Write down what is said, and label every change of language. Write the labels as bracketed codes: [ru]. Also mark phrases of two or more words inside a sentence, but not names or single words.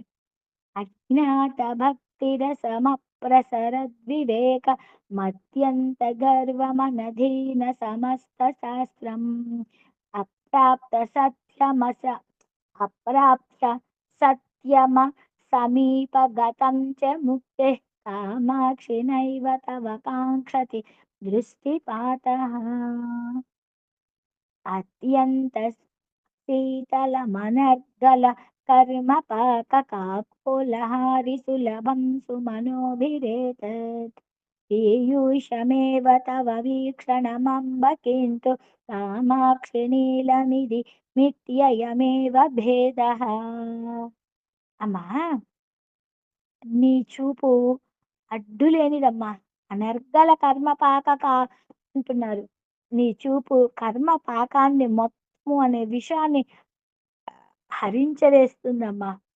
[sa] अज्ञात भक्तिरसमप्रसरद्विवेक मत्यन्त गर्वमनधीन समस्त शास्त्रं अप्राप्त सत्यमस अप्राप्त सत्यम समीपगतं च मुक्ते कामाक्षि नैव तव काङ्क्षति दृष्टिपातः अत्यन्त शीतलमनर्गल कर्मपाककाकोलहारि सुलभं सुमनोभिरेतत् पीयूषमेव तव वीक्षणमम्ब किन्तु कामाक्षि नीलमिति मिथ्ययमेव भेदः [te] అమ్మా నీ చూపు అడ్డులేనిదమ్మా అనర్గళ అంటున్నారు నీ చూపు కర్మ పాకాన్ని మొత్తము అనే విషయాన్ని హరించవేస్తుందమ్మా.